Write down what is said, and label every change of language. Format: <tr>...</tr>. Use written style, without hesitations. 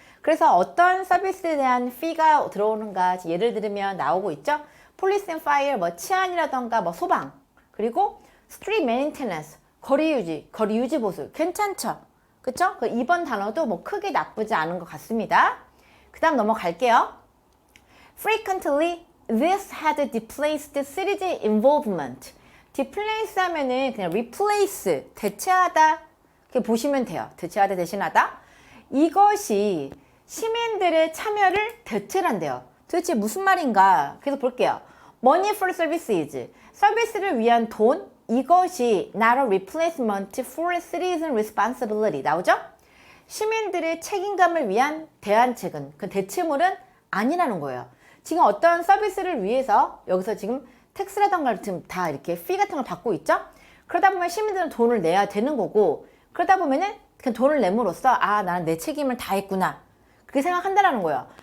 <ko>그래서 어떤 서비스에 대한 fee가 들어오는가 예를 들면 나오고 있죠.</ko> <en>Police and Fire,</en> <ko>뭐 치안이라던가 뭐 소방, 그리고</ko> <en>Street Maintenance,</en> <ko>거리 유지 보수 괜찮죠? 그쵸? 그 2번 단어도 뭐 크게 나쁘지 않은 것 같습니다. 그 다음 넘어갈게요.</ko> <en>Frequently, this had displaced citizen involvement.</en> <ko>displace 하면은 그냥 replace, 대체하다. 이렇게 보시면 돼요. 대체하다, 대신하다. 이것이 시민들의 참여를 대체를 한대요. 도대체 무슨 말인가? 그래서 볼게요.</ko> <en>Money for services,</en> <ko>서비스를 위한 돈, 이것이</ko> <en>not a replacement for citizen responsibility</en> <ko>나오죠? 시민들의 책임감을 위한 대안책은, 그 대체물은 아니라는 거예요. 지금 어떤 서비스를 위해서 여기서 지금 텍스라던가 지금 다 이렇게 fee 같은 걸 받고 있죠? 그러다 보면 시민들은 돈을 내야 되는 거고, 그러다 보면은 그 돈을 내므로써 나는 내 책임을 다했구나 그렇게 생각한다라는 거예요.</ko>